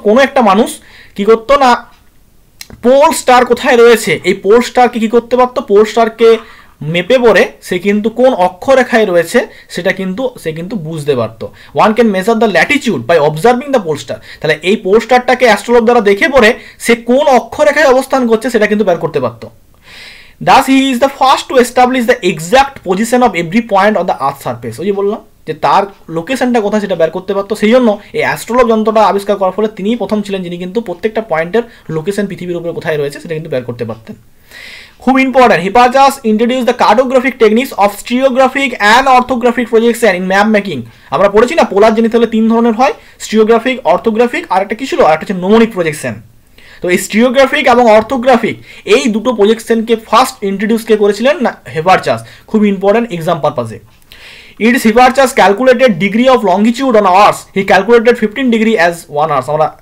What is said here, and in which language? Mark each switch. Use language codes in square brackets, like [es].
[bn] কোনো একটা মানুষ কি করতো না, পোল স্টার কোথায় রয়েছে এই পোল স্টারকে কি করতে পারতো? পোল স্টারকে মেপে পড়ে সে কিন্তু কোন অক্ষরেখায় রয়েছে সেটা কিন্তু সে কিন্তু বুঝতে পারতো। [en] One can measure the latitude by observing the pole star. [bn] তাহলে এই পোল স্টারটাকে অ্যাস্ট্রোলব দ্বারা দেখে পড়ে সে কোন অক্ষরেখায় অবস্থান করছে সেটা কিন্তু বের করতে পারতো। [en] Thus he is the first to establish the exact position of every point on the earth surface. [bn] ওই যে বললাম যে তার লোকেশনটা কোথায় সেটা বের করতে পারতো, সেই জন্য এই অ্যাস্ট্রোলব যন্ত্রটা আবিষ্কার করার ফলে তিনিই প্রথম ছিলেন যিনি কিন্তু প্রত্যেকটা পয়েন্টের লোকেশন পৃথিবীর উপরে কোথায় রয়েছে সেটা কিন্তু বের করতে পারতেন। খুব important, [en] Hipparchus introduce the cartographic techniques of stereographic and orthographic projection in map making. [bn] আমরা পড়েছি না পোলার জেনিথ হলে তিন ধরনের হয়, স্টিওগ্রাফিক, অর্থোগ্রাফিক, আর একটা কি ছিল, আর একটা হচ্ছে নোমনিক প্রজেকশন। তো এই স্টিওগ্রাফিক এবং অর্থোগ্রাফিক এই দুটো প্রজেকশনকে ফার্স্ট ইন্ট্রোডিউস কে করেছিলেন না হিপারচাস, খুব ইম্পর্টেন্ট এক্সাম পারপাসে। [en] It is Hipparchus calculated degree of longitude on Earth. He calculated 15 degree as 1 hour.